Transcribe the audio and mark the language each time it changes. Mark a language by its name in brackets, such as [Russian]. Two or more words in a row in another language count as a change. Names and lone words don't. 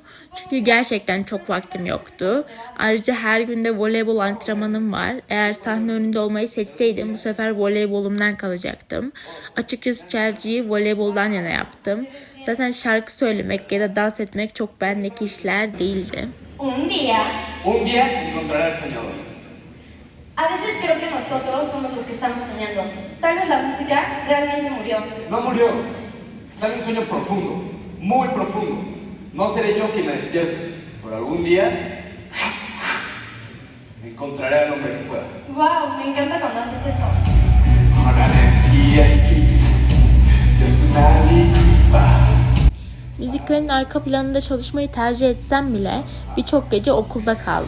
[Turkish] Çünkü gerçekten çok vaktim yoktu. Ayrıca her günde voleybol antrenmanım var. Eğer sahne önünde olmayı seçseydim bu sefer voleybolumdan kalacaktım. Açıkçası tercihi voleyboldan yana yaptım. Zaten şarkı söylemek ya da dans etmek çok bendeki işler değildi. [Spanish] Un día encontrará el soñador. A veces creo que nosotros somos los que estamos soñando. Tal vez la música realmente murió. No murió. Está en un sueño profundo, muy profundo. No seré yo quien la despierte, pero algún día encontraré al hombre que pueda. Wow, me encanta cuando haces eso. [Turkish] Müzikalin arka planında çalışmayı tercih etsem bile birçok gece okulda kaldık.